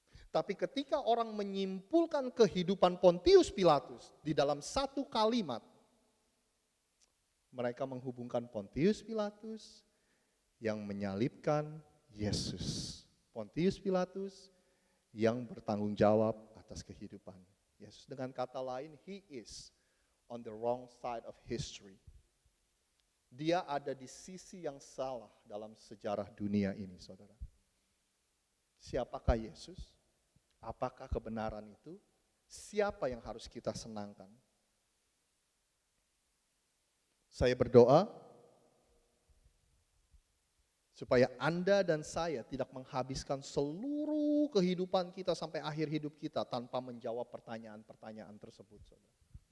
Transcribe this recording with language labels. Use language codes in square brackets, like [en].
[id] Tapi ketika orang menyimpulkan kehidupan Pontius Pilatus di dalam satu kalimat, mereka menghubungkan Pontius Pilatus yang menyalibkan Yesus. Pontius Pilatus yang bertanggung jawab atas kehidupan Yesus. Dengan kata lain, [en] he is on the wrong side of history. [id] Dia ada di sisi yang salah dalam sejarah dunia ini, saudara. Siapakah Yesus? Apakah kebenaran itu? Siapa yang harus kita senangkan? Saya berdoa supaya Anda dan saya tidak menghabiskan seluruh kehidupan kita sampai akhir hidup kita tanpa menjawab pertanyaan-pertanyaan tersebut, saudara.